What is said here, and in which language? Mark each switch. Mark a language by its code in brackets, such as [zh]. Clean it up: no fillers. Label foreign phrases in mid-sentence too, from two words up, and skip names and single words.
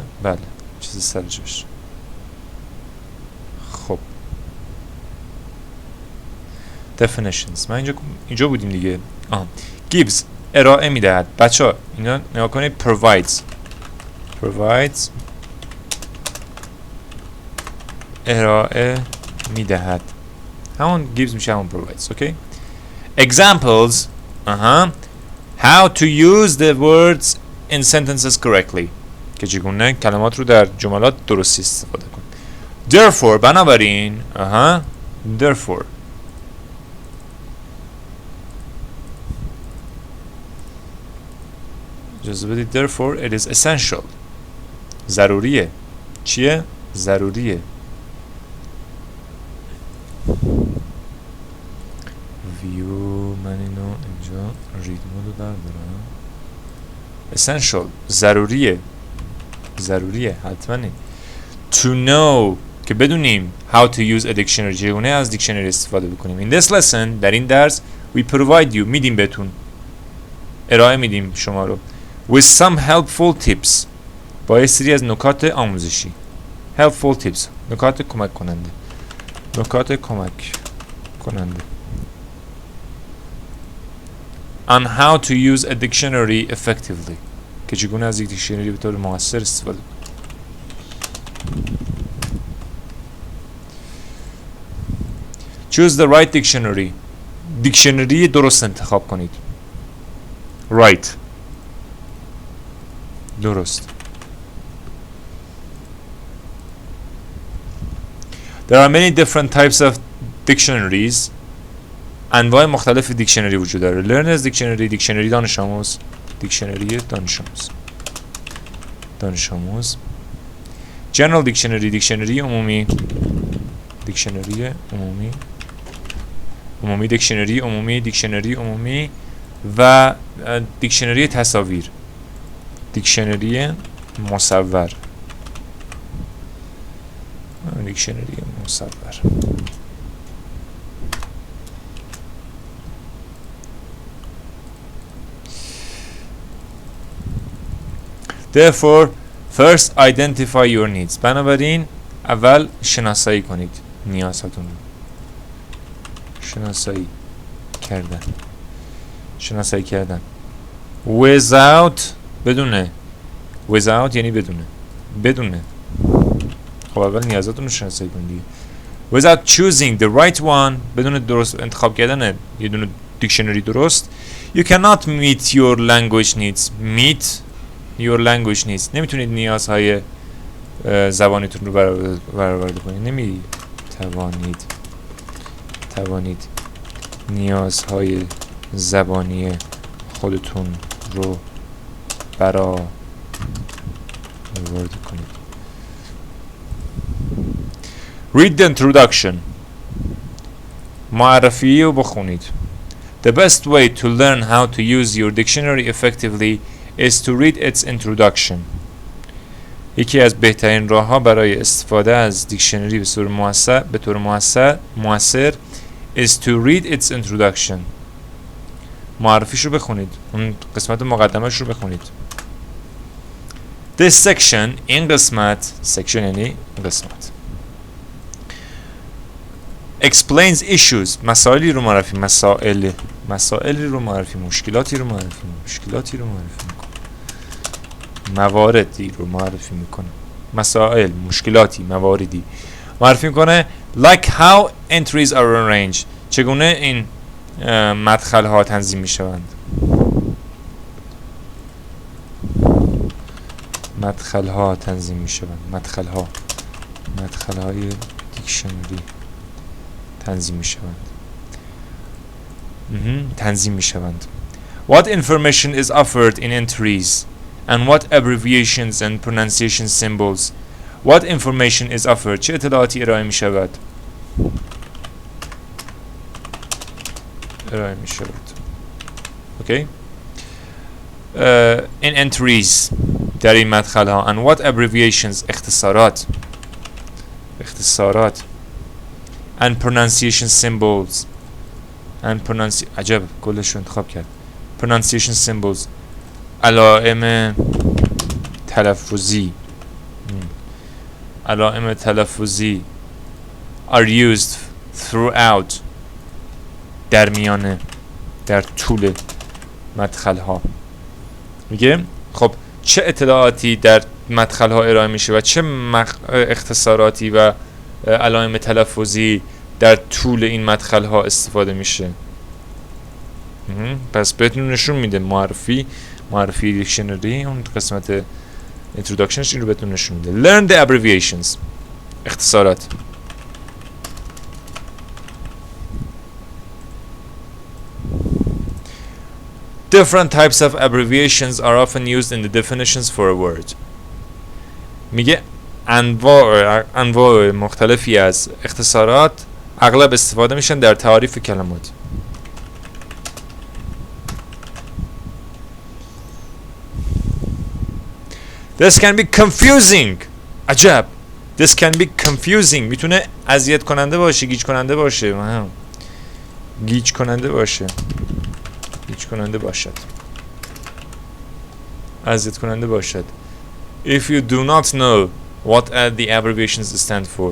[fa] بله چیز سر جاش. خب definitions من اینجا بودیم دیگه. gives ارائه میدهد. بچه ها اینا نگاه کنید. provides ارائه میدهد. همون gives میشه همون provides. اوکی [en] examples how to use the words in sentences correctly [fa] که چگونه کلمات رو در جملات درستی استفاده کن. therefore بنابراین therefore اجازه بدید. [en] therefore it is essential [fa] ضروریه. چیه؟ ضروریه. view من اینو اینجا [en] read mode [fa] بردارم. essential ضروریه حتما. [en] to know [fa] که بدونیم [en] how to use a dictionary [fa] چگونه از دیکشنری استفاده بکنیم. [en] in this lesson [fa] در این درس [en] we provide you [fa] میدیم بهتون ارائه میدیم شما رو [en] with some helpful tips [fa] با یه سری از نکات آموزشی. [en] helpful tips [fa] نکات کمک کننده [en] on how to use a dictionary effectively [fa] که چگونه از یک دیکشنری به طور مؤثر استفاده کنید. [en] choose the right dictionary [fa] دیکشنری درست انتخاب کنید. right درست. [en] there are many different types of dictionaries [fa] انواع مختلف دیکشنری وجود داره. [en] learners dictionary [fa] دیکشنری دانش آموز [en] general dictionary [fa] دیکشنری عمومی دیکشنری عمومی و دیکشنری تصاویر دیکشنری مصور [en] therefore first identify your needs [fa] بنابراین اول شناسایی کنید نیازاتون رو. شناسایی کردن without بدونه without یعنی بدونه خب اول نیازاتون رو شناسایی کنید [en] without choosing the right one [fa] بدون درست انتخاب کردن یه دونه دیکشنری درست [en] you cannot meet your language needs [fa] نمیتونید نیازهای زبانیتون رو برآورده کنید. توانید نیازهای زبانی خودتون رو برآورده کنید. [en] read the introduction [fa] معرفی رو بخونید. [en] the best way to learn how to use your dictionary effectively is to read its introduction [fa] یکی از بهترین راه‌ها برای استفاده از دیکشنری به طور مؤثر [en] is to read its introduction [fa] معرفیش رو بخونید. اون قسمت مقدمش رو بخونید. [en] this section [fa] این قسمت یعنی قسمت [en] explains issues [fa] مسائلی رو معرفی مشکلاتی رو معرفی مواردی رو معرفی میکنه. مسائل مشکلاتی مواردی معرفی میکنه. [en] like how entries are arranged [fa] چگونه این مدخل ها تنظیم می شوند. مدخل ها تنظیم می شوند. مدخل های دیکشنری تنظیم می شوند. تنظیم می شوند. [en] What information is offered in entries and what abbreviations and pronunciation symbols. What information is offered. [fa] چه اطلاعاتی ارائه می شود؟ ارائه می شود. [en] Okay. In entries [fa] در این مدخل ها. [en] And what abbreviations. [fa] اختصارات. [en] And pronunciation symbols. [fa] And عجب کلش رو انتخاب کرد. [en] Pronunciation symbols. [fa] علائم تلفظی. علائم تلفظی [en] are used throughout. [fa] در میانه، در طول مدخل ها. میگه خب چه اطلاعاتی در مدخل ها ارائه میشه و چه اختصاراتی و علائم تلفظی در طول این مدخل ها استفاده میشه. پس بهتون نشون میده معرفی دیکشنری، اون قسمت introductionش این رو بهتون نشون میده. [en] Learn the abbreviations. [fa] اختصارات. [en] Different types of abbreviations are often used in the definitions for a word. [fa] میگه انواع مختلفی از اختصارات اغلب استفاده میشن در تعریف کلمات. [en] This can be confusing. عجب. This can be confusing. [fa] میتونه اذیت کننده باشه، گیج کننده باشد. اذیت کننده باشد. [en] If you do not know what the abbreviations stand for.